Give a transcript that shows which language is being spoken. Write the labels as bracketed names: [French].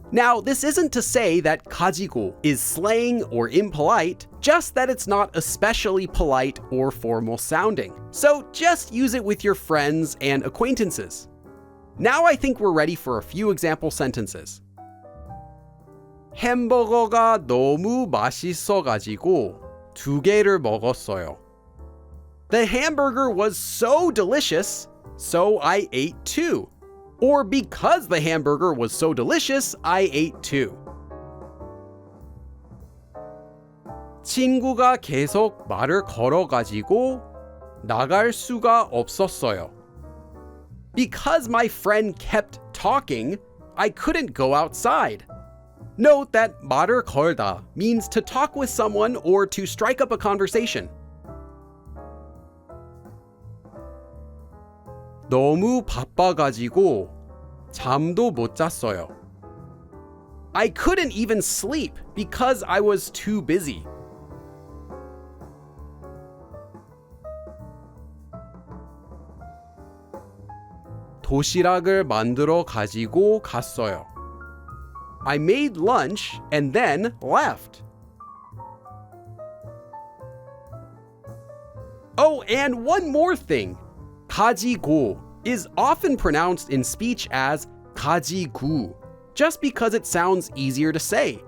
[English] Now, this isn't to say that 가지고 is slang or impolite, just that it's not especially polite or formal sounding. So just use it with your friends and acquaintances. Now I think we're ready for a few example sentences. [Korean] 햄버거가 너무 맛있어가지고 2개를 먹었어요. [English] The hamburger was so delicious, so I ate 2. Or because the hamburger was so delicious, I ate 2. [Korean] 친구가 계속 말을 걸어가지고 나갈 수가 없었어요. [English] Because my friend kept talking, I couldn't go outside. Note that 말을 걸다 means to talk with someone or to strike up a conversation. [Korean] 너무 바빠가지고 잠도 못 잤어요. [English] I couldn't even sleep because I was too busy. [Korean] 도시락을 만들어 가지고 갔어요. [English] I made lunch and then left. Oh, and one more thing. 가지고 is often pronounced in speech as 가지구, just because it sounds easier to say.